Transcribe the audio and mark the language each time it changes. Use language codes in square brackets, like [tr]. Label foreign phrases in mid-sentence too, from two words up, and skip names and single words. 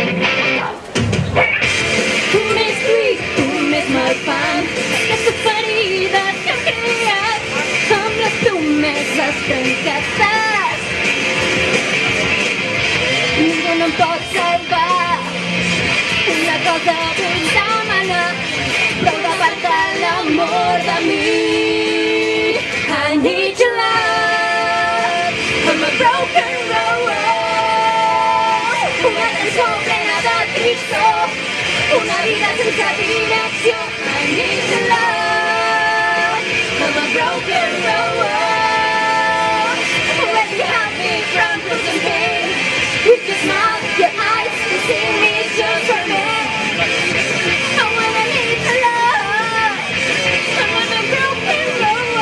[ca] Tu més lluït, tu més malfam, aquestes ferides que hem creat amb les promeses trencades. Ningú no em pot salvar, una cosa vull demanar, prou d'apartar l'amor de mi. [en] I need your love, I'm a broken road. [ca] Una cançó plena de tristor, una vida sense direcció. [en] I need your love, I'm a broken road. When you have me from losing pain, with your smile, your eyes, you see me just for me. I wanna need your love, I'm on a broken road.